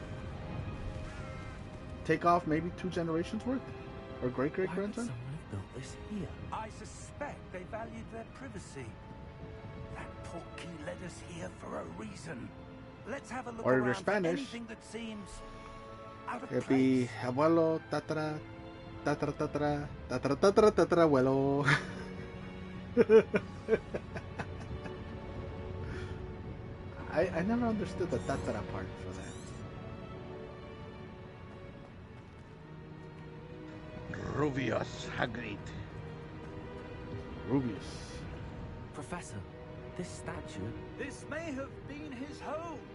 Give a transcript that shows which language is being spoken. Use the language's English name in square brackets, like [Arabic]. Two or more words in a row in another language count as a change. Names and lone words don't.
[English] Take off maybe 2 generations worth, or great Why would grandson. someone have built this here? I suspect they valued their privacy. That portkey led us here for a reason. Let's have a look Or if around you're for Spanish, anything that seems out of It'd place. be [Spanish] abuelo, tatara, tatara, tatara, tatara, tatara, tatara, abuelo. [English] I never understood the tatara part for that. Rubius Hagrid. Rubius. Professor, this statue... This may have been his home.